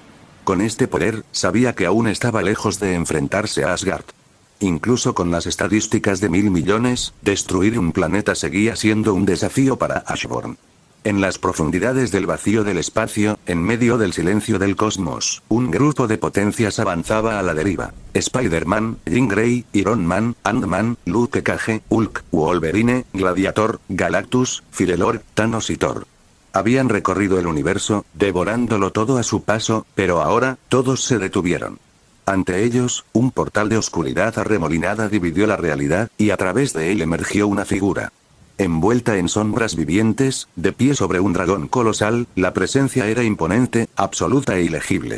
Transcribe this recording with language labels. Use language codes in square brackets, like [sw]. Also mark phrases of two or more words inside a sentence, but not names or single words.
[es] Con este poder, sabía que aún estaba lejos de enfrentarse a Asgard. Incluso con las estadísticas de 1000 millones, destruir un planeta seguía siendo un desafío para Ashburn. En las profundidades del vacío del espacio, en medio del silencio del cosmos, un grupo de potencias avanzaba a la deriva. Spider-Man, Jean Grey, Iron Man, Ant-Man, Luke Cage, Hulk, Wolverine, Gladiator, Galactus, Firelord, Thanos y Thor. Habían recorrido el universo, devorándolo todo a su paso, pero ahora, todos se detuvieron. Ante ellos, un portal de oscuridad arremolinada dividió la realidad, y a través de él emergió una figura. Envuelta en sombras vivientes, de pie sobre un dragón colosal, la presencia era imponente, absoluta e ilegible.